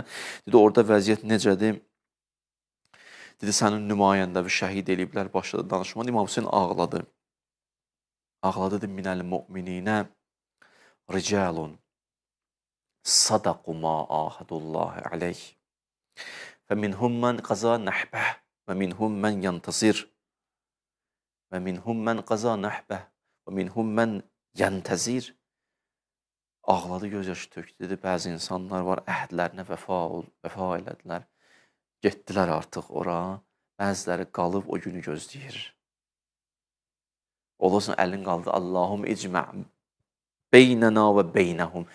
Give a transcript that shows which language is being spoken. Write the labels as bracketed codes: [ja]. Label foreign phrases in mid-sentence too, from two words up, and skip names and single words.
[az] Dedi, orada vəziyyət necədir? Dedi, sənin nümayəndəvi şəhid eləyiblər, başladı danışmadı. İmam Hüseyin ağladı. Ağladı, dedi, [ar] من المؤمنين رجال صدقوا ما عاهدوا الله عليه. فَمِنْهُمْ مَنْ قَزَى نَحْبَهِ وَمِنْهُمْ مَنْ يَنْتَصِرْ وَمِنْهُمْ مَنْ قَزَى نَحْبَهِ وَمِنْهُمْ مَنْ يَنْتَزِرْ. [az] Ağladı, gözyaşı tökdü. Dedi, bəzi insanlar var, əhədlərinə vəfa elədilər. Getdilər artıq ora. Bəziləri qalıb o günü gözləyir. Olursun, əlin qaldı. [ar] اللهم اجمع بيننا وبينهم.